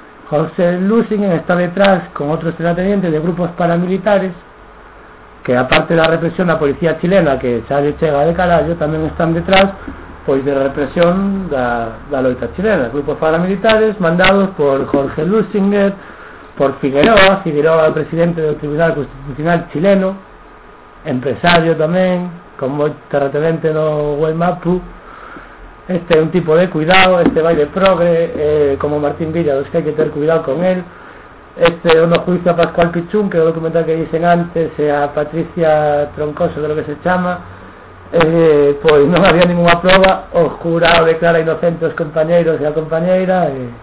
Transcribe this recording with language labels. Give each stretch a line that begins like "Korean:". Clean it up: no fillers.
Spanish: José Lustinger está detrás con otros terratenientes de grupos paramilitares
Galician: que
Spanish: aparte de la represión, la policía chilena,
Galician: que xa lle chega de carallo, tamén están detrás, pois, de represión da loita chilena.
Spanish: Grupos paramilitares mandados por Jorge Luxinger, por Figueroa, el presidente del Tribunal Constitucional chileno, empresario
Galician: tamén, con moito retenente no Huaymapu. Este é un tipo de cuidado, este vai de progre, como Martín Villa, dos que hai que ter cuidado con él. Este é unha juicio a Pascual Pichún, que é o documental que dicen antes, e a Patricia Troncoso, creo que se chama. Pois non había ninguna prova, o jurado declara inocente os compañeros e a compañeira.